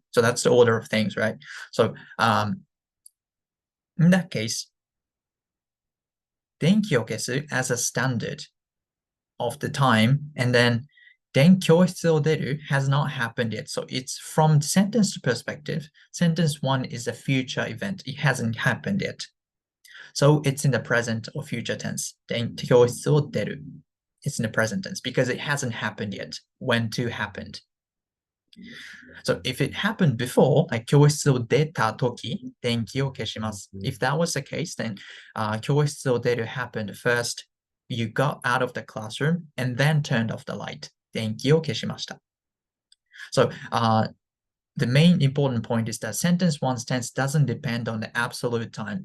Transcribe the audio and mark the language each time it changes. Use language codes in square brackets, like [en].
[en] So that's the order of things, right? So in that case, [ja] 電気を消す [en] as a standard of the time, and then [ja] 電教室を出る [en] has not happened yet. So it's from sentence perspective. Sentence one is a future event. It hasn't happened yet. So it's in the present or future tense. [ja] 電教室を出る. [en] It's in the present tense because it hasn't happened yet. When to happened. So if it happened before, like [ja] 教室を出たとき、電気を消します. [en] If that was the case, then [ja] 教室を出る [en] happened first. You got out of the classroom and then turned off the light. [ja] 電気を消しました. [en] So the main important point is that sentence one's tense doesn't depend on the absolute time.